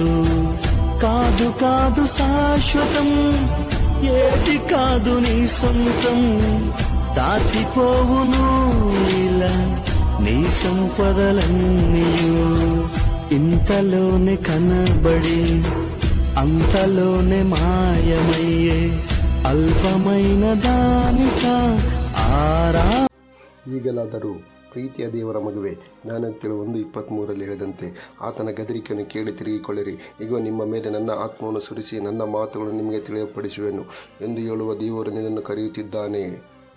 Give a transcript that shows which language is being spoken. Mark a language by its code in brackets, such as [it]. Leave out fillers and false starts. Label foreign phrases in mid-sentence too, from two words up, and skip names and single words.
[te] కాదు కాదు శాశ్వతం, ఏది కాదు నీ సొంతం. దాచిపోవును ఇలా నీ సంపదలన్నీయు. ఇంతలోనే కనబడి అంతలోనే మాయమయ్యే అల్పమైన దానిక ఆరా. [kn] ಈಗಲಾದರೂ ಪ್ರೀತಿಯ ದೇವರ ಮಗುವೆ, ಜ್ಞಾನೋಕ್ತಿಗಳು 1:23 ಹೇಳಿದಂತೆ ಆತನ ಗದರಿಕೆಯನ್ನು ಕೇಳಿ ತಿರುಗಿಕೊಳ್ಳಿರಿ. ಈಗ ನಿಮ್ಮ ಮೇಲೆ ನನ್ನ ಆತ್ಮವನ್ನು ಸುರಿಸಿ ನನ್ನ ಮಾತುಗಳನ್ನು ನಿಮಗೆ ತಿಳಿಯಪಡಿಸುವೆನು ಎಂದು ಹೇಳುವ ದೇವರು ನಿನ್ನನ್ನು ಕರೆಯುತ್ತಿದ್ದಾನೆ.